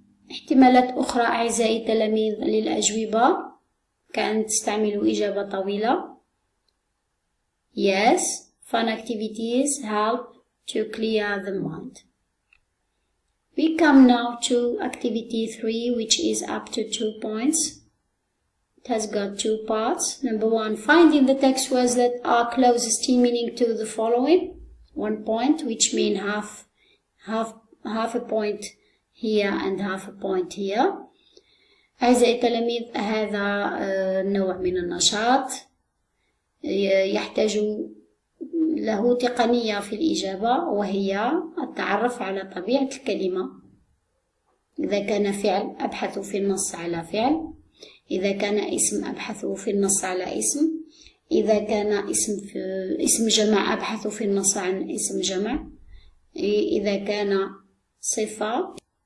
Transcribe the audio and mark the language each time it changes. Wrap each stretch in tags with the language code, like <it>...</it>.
<ar>احتمالات أخرى أعزائي التلاميذ للأجوبة، كأن تستعملوا إجابة طويلة.</ar> <en>Yes, fun activities help to clear the mind. We come now to activity 3, which is up to 2 points. It has got 2 parts. Number 1, find in the text words that are closest in meaning to the following. 1 point, which mean half a point here and half a point here.</en> <ar>أعزائي التلاميذ، هذا نوع من النشاط يحتاج له تقنية في الإجابة، وهي التعرف على طبيعة الكلمة. إذا كان فعل أبحث في النص على فعل، إذا كان اسم أبحث في النص على اسم، إذا كان اسم جمع أبحث في النص عن اسم جمع، إذا كان صفة.</ar>